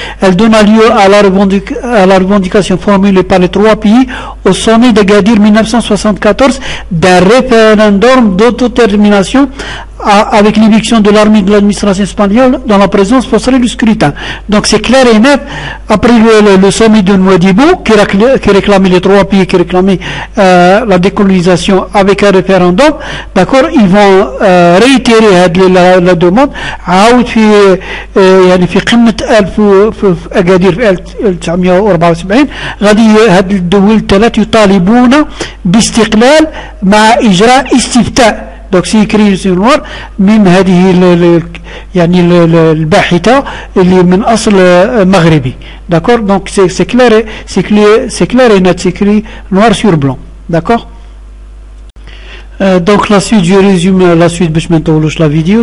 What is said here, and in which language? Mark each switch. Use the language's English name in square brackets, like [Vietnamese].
[French] Elle donna lieu à la revendication formulée par les trois pays au sommet d'Agadir 1974 d'un référendum d'autodétermination avec l'éviction de l'armée de l'administration espagnole dans la présence forcée du scrutin. Donc c'est clair et net. Après le sommet de Nouadhibou qui réclamait les trois pays, qui réclamait la décolonisation avec un référendum, d'accord, ils vont réitérer la demande. [Arabic] عاود يعني في قمة في أكادير في 1974 غادي هاد الدول الثلاث يطالبون باستقلال مع إجراء استفتاء. [French] Donc c'est écrit sur noir [Arabic] من هذه يعني الباحثة اللي من أصل مغربي. [French] D'accord. Donc c'est clair et net, c'est écrit noir sur blanc. D'accord. Donc la suite, je résume la suite [Arabic] باش ما نطولوش [French] la vidéo.